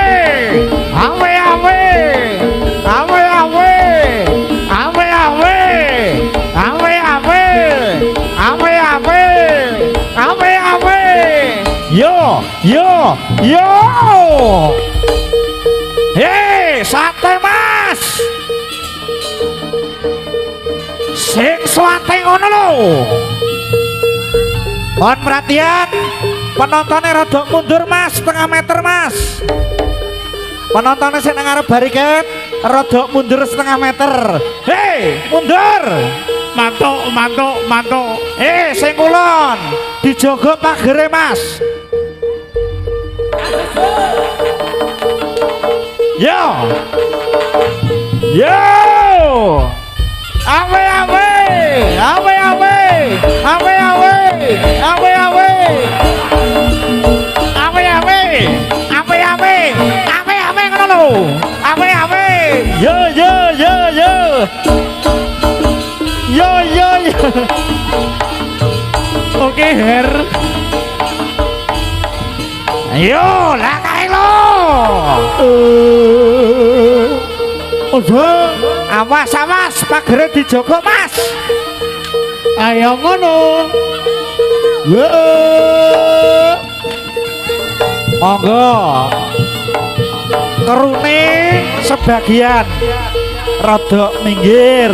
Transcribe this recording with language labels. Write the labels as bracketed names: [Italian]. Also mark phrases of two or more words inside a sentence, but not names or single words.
[Javanese] awe awe, awe awe, awe awe, awe awe, awe awe, awe awe. Yo, yo, yo. Hei, sate mas. Sing swate ngono lho. [Indonesian] Mohon perhatian, penontonnya rada mundur mas, setengah meter mas. [Javanese] Penontonnya sing nang ngarep bariket, rada mundur setengah meter. Hei, mundur. Mantuk, mantuk, mantuk. Sing kulon, dijogo pagere mas. Yo, yo, awe awe, awe awe, awe awe. Awe awe, awe awe, awe awe, awe awe ngono lho, awe awe, yo yo yo yo, yo yo yo, oke her, ayo lah kae lo, awas awas, pagere dijogo mas, ayo ngono. Monggo kerune sebagian rada minggir.